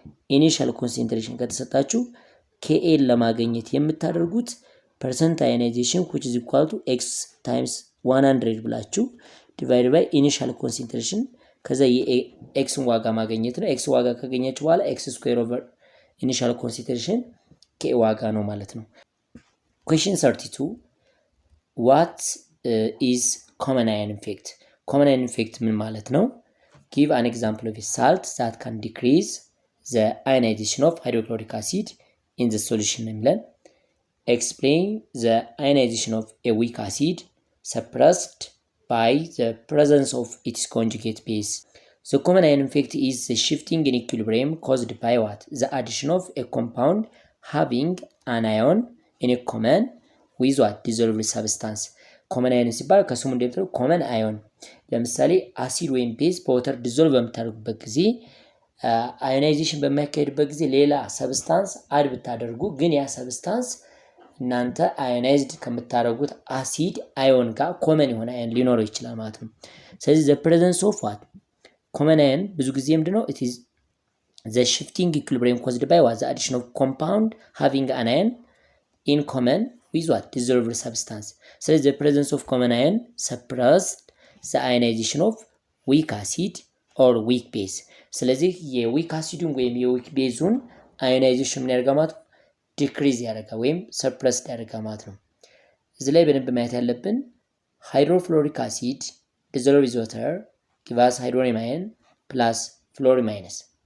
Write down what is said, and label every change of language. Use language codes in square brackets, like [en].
[am] ኢኒሻል ኮንሰንትሬሽን ከተሰጣችሁ Ka ለማግኘት የምታደርጉት [en] percent ionization which is equal to x times 100 [am] ብላችሁ ዲቫይድ ባይ ኢኒሻል ኮንሰንትሬሽን ከዛ የኤክስን ዋጋ ማግኘት ነው። ኤክስ ዋጋ ካገኛችሁ በኋላ x ስኩዌር ኦቨር ኢኒሻል ኮንሰንትሬሽን K ዋጋ ነው ማለት ነው። [en] question 32 what is common ion effect? [am] common ion effect ምን ማለት ነው? [en] give an example of a salt that can decrease the ionization of hydrochloric acid in the solution [am] የሚለን [en] explain the ionization of a weak acid suppressed by the presence of its conjugate base. The common ion effect is the shifting in equilibrium caused by what? The addition of a compound having an ion in a common with what? Dissolved substance. [am] common ion ሲባል ከስሙ እንደምታውቁ common ion ለምሳሌ አሲድ ወይም ቤዝ በወተር ዲዞልቭ በምታደርጉበት ጊዜ አዮናይዜሽን በሚያካሄድበት ጊዜ ሌላ ሰብስታንስ አድ ብታደርጉ ግን ያ ሰብስታንስ እናንተ አዮናይዝድ ከምታደርጉት አሲድ አዮን ጋር ኮመን የሆነ አዮን ሊኖረው ይችላል ማለት ነው። ስለዚህ [en] the presence of what? [am] common ion ብዙ ጊዜ ምንድነው? [en] it is the shifting equilibrium caused by what? the addition of compound having an ion in common with what? dissolved substance. [am] ስለዚህ [en] the presence of common ion suppressed the ionization of weak acid or weak base. [am] ስለዚህ የዊክ አሲዱን ወይም የዊክ ቤዙን አዮናይዜሽን ምን ያደርጋል ማለት ነው? ዲክሪዝ ያደርጋል ወይም ሰፕረስ ያደርጋል ማለት ነው። እዚህ ላይ በደንብ ማየት ያለብን ሃይድሮፍሎሪክ አሲድ [en] dissolved with water give us hydronium ion plus fluorine minus.